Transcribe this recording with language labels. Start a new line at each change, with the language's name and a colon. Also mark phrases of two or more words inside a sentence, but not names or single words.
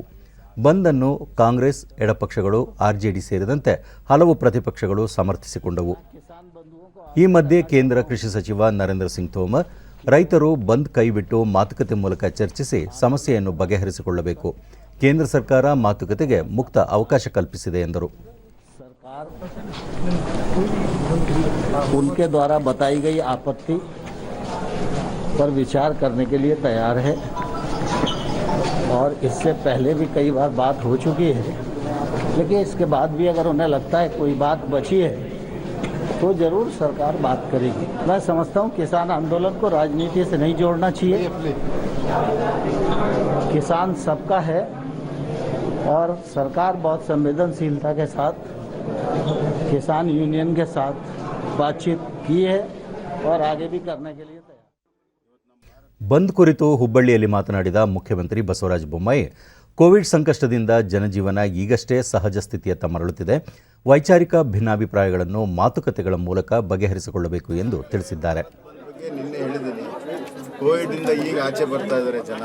Kannada: ಬಂದ್ ಅನ್ನು ಕಾಂಗ್ರೆಸ್, ಎಡಪಕ್ಷಗಳು, ಆರ್ಜೆಡಿ ಸೇರಿದಂತೆ ಹಲವು ಪ್ರತಿಪಕ್ಷಗಳು ಸಮರ್ಥಿಸಿಕೊಂಡವು. ಈ ಮಧ್ಯೆ ಕೇಂದ್ರ ಕೃಷಿ ಸಚಿವ ನರೇಂದ್ರ ಸಿಂಗ್ ತೋಮರ್ ರೈತರು ಬಂದ್ ಕೈಬಿಟ್ಟು ಮಾತುಕತೆ ಮೂಲಕ ಚರ್ಚಿಸಿ ಸಮಸ್ಯೆಯನ್ನು ಬಗೆಹರಿಸಿಕೊಳ್ಳಬೇಕು. ಕೇಂದ್ರ ಸರ್ಕಾರ ಮಾತುಕತೆಗೆ ಮುಕ್ತ ಅವಕಾಶ ಕಲ್ಪಿಸಿದೆ ಎಂದರು.
Hindi: उनके द्वारा बताई गई आपत्ति पर विचार करने के लिए तैयार है और इससे पहले भी कई बार बात हो चुकी है, लेकिन इसके बाद भी अगर उन्हें लगता है कोई बात बची है तो जरूर सरकार बात करेगी. मैं समझता हूँ किसान आंदोलन को राजनीति से नहीं जोड़ना चाहिए. किसान सबका है और सरकार बहुत संवेदनशीलता के साथ किसान यूनियन के साथ बातचीत की है और आगे भी करने के लिए तैयार.
Kannada: ಬಂದ್ ಕುರಿತು ಹುಬ್ಬಳ್ಳಿಯಲ್ಲಿ ಮಾತನಾಡಿದ ಮುಖ್ಯಮಂತ್ರಿ ಬಸವರಾಜ ಬೊಮ್ಮಾಯಿ, ಕೋವಿಡ್ ಸಂಕಷ್ಟದಿಂದ ಜನಜೀವನ ಈಗಷ್ಟೇ ಸಹಜ ಸ್ಥಿತಿಯತ್ತ ಮರಳುತ್ತಿದೆ. ವೈಚಾರಿಕ ಭಿನ್ನಾಭಿಪ್ರಾಯಗಳನ್ನು ಮಾತುಕತೆಗಳ ಮೂಲಕ ಬಗೆಹರಿಸಿಕೊಳ್ಳಬೇಕು ಎಂದು ತಿಳಿಸಿದ್ದಾರೆ. ನಿನ್ನೆ ಹೇಳಿದ್ದೀನಿ, ಕೋವಿಡ್ನಿಂದ ಈಗ ಆಚೆ ಬರ್ತಾ ಇದ್ದಾರೆ ಜನ.